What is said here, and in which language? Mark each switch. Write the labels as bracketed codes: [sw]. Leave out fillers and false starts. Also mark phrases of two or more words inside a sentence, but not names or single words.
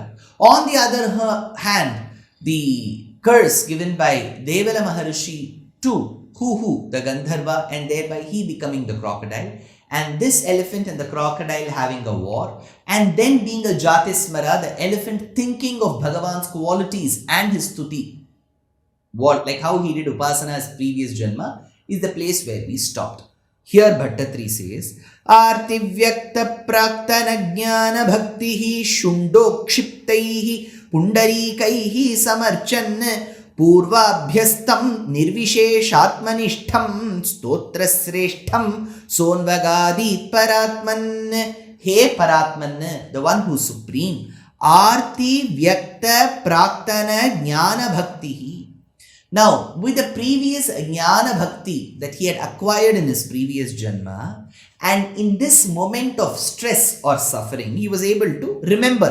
[en] On the other hand, the curse given by Devala Maharishi to Huhu, the Gandharva, and thereby he becoming the crocodile, and this elephant and the crocodile having a war, and then being a Jatismara, the elephant thinking of Bhagavan's qualities and his stuti, what, like how he did Upasana's previous Janma, is the place where we stopped. Here Bhattatri says, [sa] Arti Vyakta Praktana Jnana Bhaktihi Shundokshiptaihi Pundarikaihi Samarchan Purvabhyastam Nirvisheshatmanishtham Stotrasreshtham Sonvagadit Paratman. [en] Hey Paratman, the one who is supreme. [sa] Arti Vyakta Praktana Jnana Bhaktihi. [en] Now, with the previous Jnana Bhakti that he had acquired in his previous Janma, and in this moment of stress or suffering, he was able to remember.